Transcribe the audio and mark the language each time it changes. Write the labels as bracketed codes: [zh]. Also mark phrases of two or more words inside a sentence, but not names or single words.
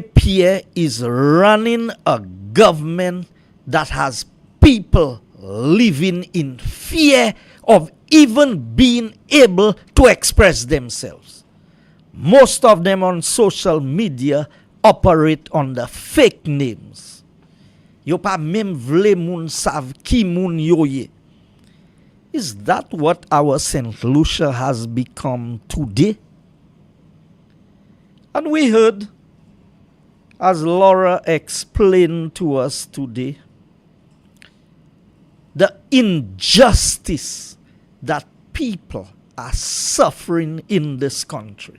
[en] Pierre is running a government that has people living in fear of even being able to express themselves. Most of them on social media operate under fake names. [acf] Yo pa mem vle moun sav ki moun yo ye. [en] Is that what our St. Lucia has become today? And we heard, as Laura explained to us today, the injustice that people are suffering in this country.